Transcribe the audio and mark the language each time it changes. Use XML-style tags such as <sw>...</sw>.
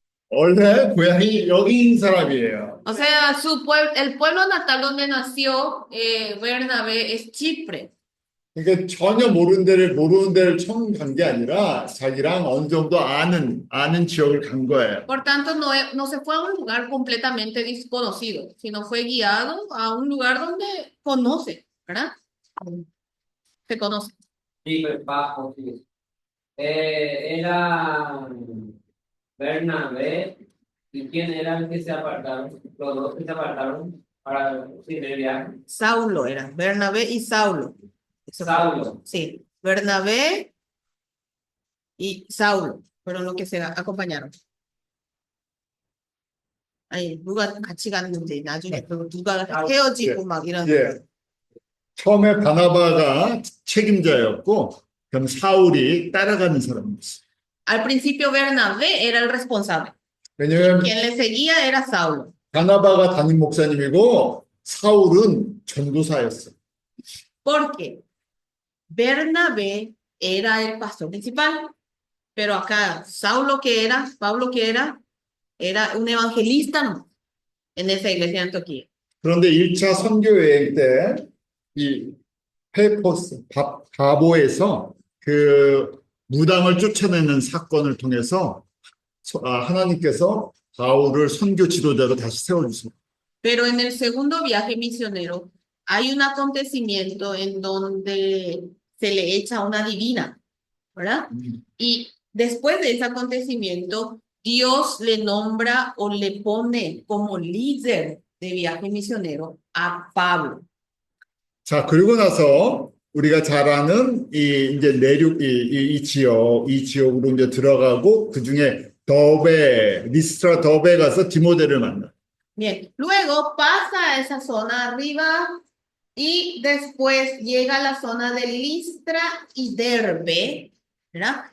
<ko>원래 고향이 여기인 사람이에요.</ko> <es>O sea, el pueblo natal donde nació Bernabé es Chipre.</es> <ko>그러니까 전혀 모르는 데를 처음 간 게 아니라 자기랑 어느 정도 아는 지역을 간 거예요.</ko> <es>Por tanto, no se fue a un lugar completamente desconocido, sino fue guiado a un lugar donde conoce, ¿verdad? Se conoce. Sí, pues, era Bernabé. ¿Y quién era el que se apartaron? Los dos que se apartaron para ir de viaje. Saulo era, Bernabé y Saulo. Saulo. Sí, Bernabé y Saulo fueron los que se acompañaron.</es> <ko>아니, 누가 같이 갔는데 나중에 누가 헤어지고 막 이런. 예. 처음에 바나바가 책임자였고 그럼 사울이 따라가는 사람이었어요.</ko> <es>Al principio Bernabé era el responsable.</es> <ko>왜냐하면</ko> <es>Quien le seguía era Saulo.</es> <ko>바나바가 담임 목사님이고 사울은 전도사였어요.</ko> <es>Porque Bernabé era el pastor principal, pero acá Pablo que era un evangelista, ¿no? En esa iglesia de Antioquía.</es> <ko>그런데 1차 선교 여행 때 이 페포스 바보에서 그 무당을 쫓아내는 사건을 통해서 하나님께서 바울을 선교 지도자로 다시 세워주세요.</ko> <es>Pero en el segundo viaje misionero hay un acontecimiento en donde se le echa una divina ¿verdad? Y después de ese acontecimiento, Dios le nombra o le pone como líder de viaje misionero a Pablo.</es> <ko>자, 그리고 나서 우리가 잘 아는 이 이제 내륙 이 지역으로 이제 들어가고 그 중에 리스트라 더베 가서 디모데를 만나.</ko> <es>Bien, luego pasa a esa zona arriba y después llega a la zona de Listra y Derbe, ¿verdad?</es>